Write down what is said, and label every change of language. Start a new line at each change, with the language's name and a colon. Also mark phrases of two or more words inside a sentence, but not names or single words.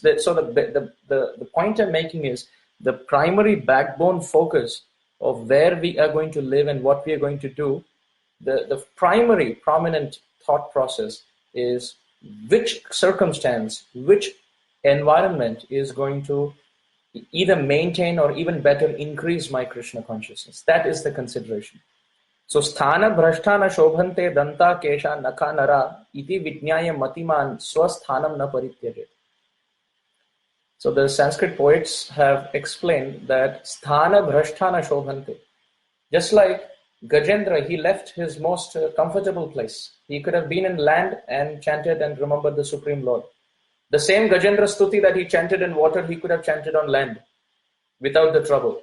English: So the point I'm making is the primary backbone focus of where we are going to live and what we are going to do. The primary prominent thought process is which circumstance, which environment is going to either maintain or even better increase my Krishna consciousness. That is the consideration.
Sanskrit: So स्थान भ्रष्टाना शोभन्ते दन्ता केशा नखा नरा इति विज्ञाय मतिमान् स्वस्थानं न परित्यजेत्.
English: So the Sanskrit poets have explained that
Sanskrit: स्थान भ्रष्टाना शोभन्ते,
English: just like Gajendra, he left his most comfortable place. He could have been in land and chanted and remembered the Supreme Lord. The same Gajendra Stuti that he chanted in water, he could have chanted on land without the trouble.